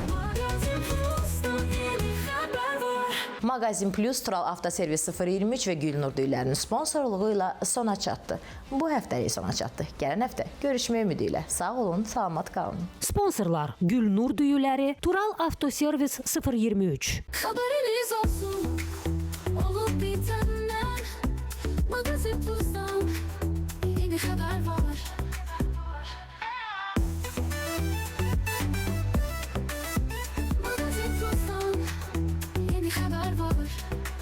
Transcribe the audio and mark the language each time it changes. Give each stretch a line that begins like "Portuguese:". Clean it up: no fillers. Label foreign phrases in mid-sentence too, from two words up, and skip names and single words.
Azerbaijani: Maqazin Plus, Tural Avtoservis 023 və Gülnur düylərinin sponsorluğu ilə sona çatdı. Bu həftəlik sona çatdı. Gələn həftə görüşmək ümidi ilə. Sağ olun, salamat qalın. Sponsorlar: Gülnur düyüləri, Tural Avtoservis 023.
Turkish: Haberiniz olsun, olup bitenden. Magazin Plus'tan yeni haber var. Magazin Plus'tan yeni haber var.